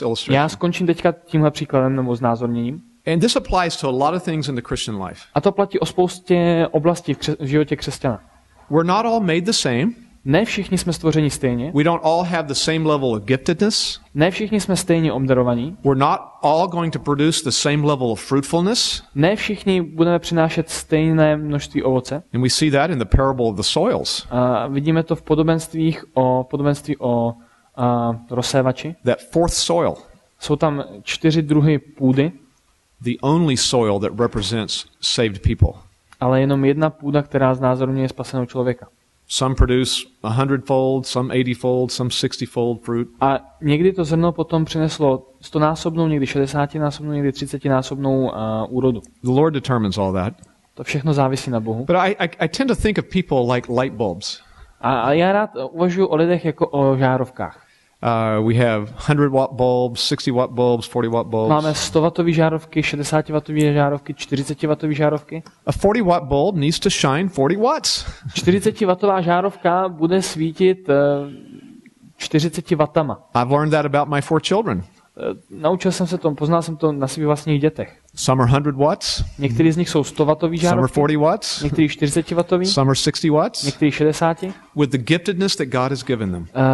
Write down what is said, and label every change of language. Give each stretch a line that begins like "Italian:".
Czech: Já skončím teďka tímhle příkladem nebo znázorněním.
English: And this applies to a lot of things in the Christian life.
Czech: A to platí o spoustě oblastí v životě křesťana.
English: We're not all made the same.
Czech: Ne všichni jsme stvořeni stejně.
English: We don't all have the same level of giftedness.
Czech: Ne všichni jsme stejně obdarovaní.
English: We're not all going to produce the same level of fruitfulness.
Czech: Ne všichni budeme přinášet stejné množství ovoce.
English: And we see that in the parable of the soils.
Czech: A vidíme to v podobenství o rozsévači.
English: That fourth soil.
Czech: Jsou tam 4 druhy půdy.
English: The only soil that represents saved people.
Czech: Ale jenom jedna půda, která znázorňuje spaseného člověka.
English: Some produce 100-fold, some 80-fold, some 60-fold fruit.
Czech: A někdy to zrno potom přineslo 100násobnou, někdy 60násobnou, někdy 30násobnou úrodu.
English: The Lord determines all that.
Czech: To všechno závisí na Bohu.
English: But I tend to think of people like light bulbs.
Czech: A já rád uvažuji o lidech jako o žárovkách.
English: We have 100-watt bulbs, 60-watt bulbs, 40-watt bulbs.
Czech: Máme 100W žárovky, 60W žárovky, 40W žárovky.
English: A 40-watt bulb needs to shine 40 watts.
Czech: 40W žárovka bude svítit 40 W.
English: I've learned that about my 4 children.
Czech: Naučil jsem se to, poznal jsem to na svých vlastních dětech.
English: Some are 100 watts.
Czech: Některý z nich jsou 100W žárovky.
English: Some are 40 watts.
Czech: Některý 40W.
English: Some are 60 watts.
Czech: Některý 60.
English: With the giftedness that God has given them.